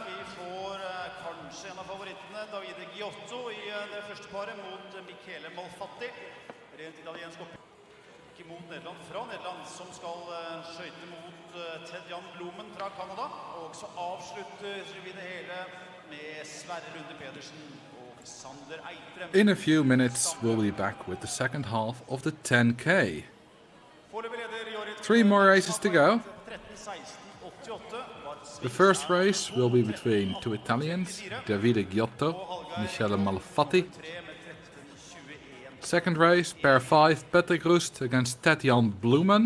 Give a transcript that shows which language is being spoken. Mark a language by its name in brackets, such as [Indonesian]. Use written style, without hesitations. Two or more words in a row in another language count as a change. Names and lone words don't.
[Norwegian] Vi får kanskje en av favorittene, Davide Giotto, i det første paret mot Michele Malfatti. Rent italiensk oppgjør mot Nederland fra Nederland, som skal skøyte mot Ted-Jan Blumen fra Kanada. Og så avslutter vi det hele med Sverre Lunde Pedersen og Sander Eitrem. [English] In a few minutes we'll be back with the second half of the 10K. 3 more races to go. The first race will be between 2 Italians, Davide Giotto, Michele Malfatti. Second race, pair 5, Patrick Roest against Ted-Jan Blumen.